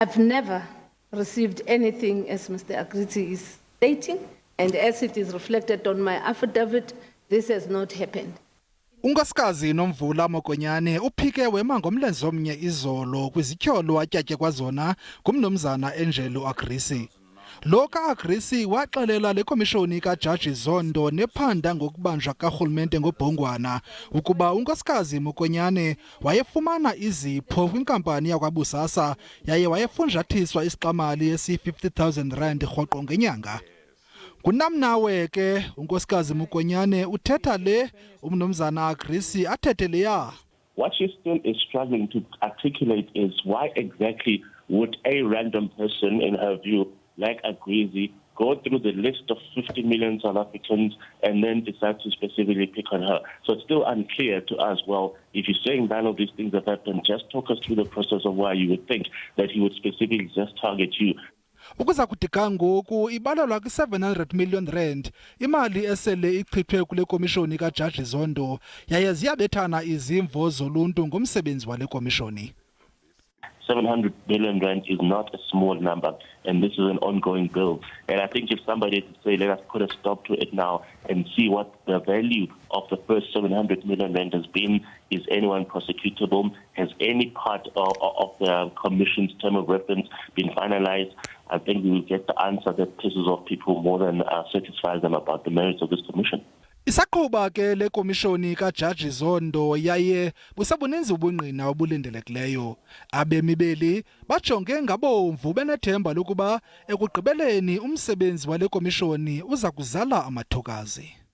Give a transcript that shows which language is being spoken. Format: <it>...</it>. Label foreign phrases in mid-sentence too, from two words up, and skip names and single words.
<en>I've never received anything as Mr. Agriti is stating, and as it is reflected on my affidavit, this has not happened.</en> <xh>uNkosikazi Nomvula Mokonyane uphike wema ngomlenze omnye izolo kwizityholo atyatye kwazona ngumnumzana Angelo Agrisi. Lo ka-Agrisi waxelela le komishoni kaJaji Zondo nephanda ngokubanjwa karhulumente ngobhongwana ukuba unkosikazi Mokonyane wayefumana izipho kwinkampani yakwaBusasa yaye wayefunjathiswa isiqamali esi-50,000 rand rhoqo ngenyanga. Kunamnawe ke unkosikazi Mokonyane uthetha le umnumzana Agrisi athethe leya.</xh> <en>What she still is struggling to articulate is why exactly would a random person, in her view, like Agrisi, go through the list of 50 million South Africans and then decide to specifically pick on her. So it's still unclear to us, well, if you're saying none of these things have happened, just talk us through the process of why you would think that he would specifically just target you.</en> <xh>Ukuza kudika ngoku ibalelwa kwi-700 million rand imali esele ichithwe kule komishoni kaJaji Zondo yaye ziyabethana izimvo zoluntu ngomsebenzi wale komishoni.</xh> <en>700 billion rand is not a small number, and this is an ongoing bill. And I think if somebody could say, let us put a stop to it now and see what the value of the first 700 million rand has been, is anyone prosecutable, has any part of the commission's term of reference been finalized, I think we will get the answer that pisses off people more than satisfies them about the merits of this commission.</en> <xh>Isaqhuba ke le komishoni kaJaji Zondo yaye busabuninzi ubungqina obulindelekileyo. Abemi beli bajonge ngabomvu benethemba lokuba ekugqibeleni umsebenzi wale komishoni uza kuzala amathokazi.</xh>